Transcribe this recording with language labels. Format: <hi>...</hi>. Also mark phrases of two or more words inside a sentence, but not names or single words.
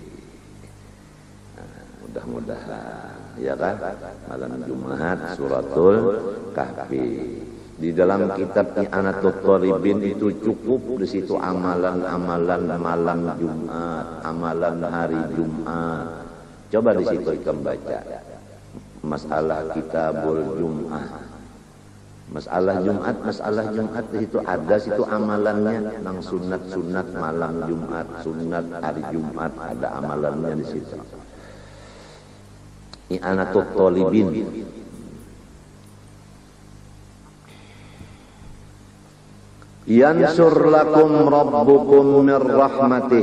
<id>Mudah-mudahan ya kan malam Jumat suratul kahfi. Di dalam kitab I'anatul Thalibin itu cukup di situ amalan-amalan malam Jumat, amalan hari Jumat. Coba di situ kita baca masalah</id> <ar>kitabul Jum'ah.</ar> <bjn>Masalah Jumat di situ ada situ amalannya nang sunat malam Jumat, sunat hari Jumat ada amalannya di situ. I'anatul Thalibin.</bjn> <ar>Yansur lakum rabbukum mir rahmatih.</ar>